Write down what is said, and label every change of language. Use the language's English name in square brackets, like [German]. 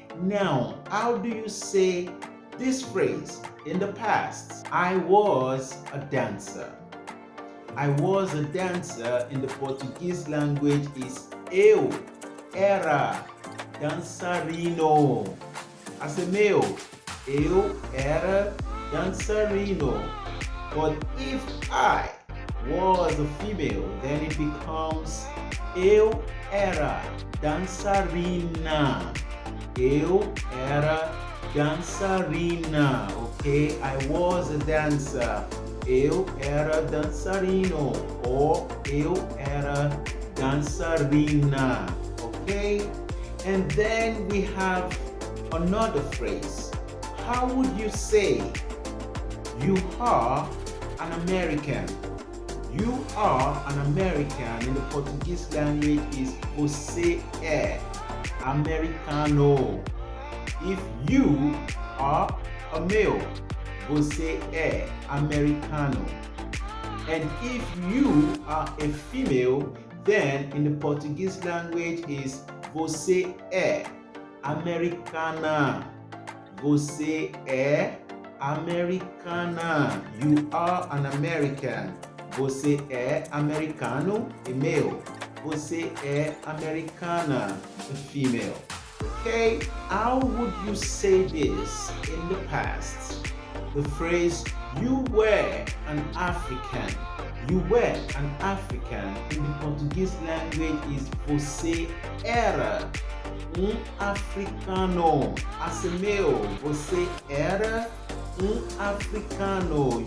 [English] Now, how do you say this phrase in the past? I was a dancer. I was a dancer in the Portuguese language is [Portuguese] eu era dançarino. [English] As a male, [Portuguese] eu era dançarino. [English] But if I was a female, then it becomes [Portuguese] eu era dançarina. Eu era dançarina. [English] Okay, I was a dancer. [Portuguese] Eu era dançarino or eu era dançarina. [English] Okay? And then we have another phrase. How would you say you are an American? You are an American in the Portuguese language is [Portuguese] você é americano. [English] If you are a male, [Portuguese] você é americano. [English] And if you are a female, then in the Portuguese language is [Portuguese] você é americana. Você é americana. [English] You are an American. [Portuguese] Você é americano, [English] a male. [Portuguese] Você é americana, [English] a female. Okay, how would you say this in the past? The phrase you were an African. You were an African in the Portuguese language is [Portuguese] você era africano. [English] As a male, [Portuguese] você era africano.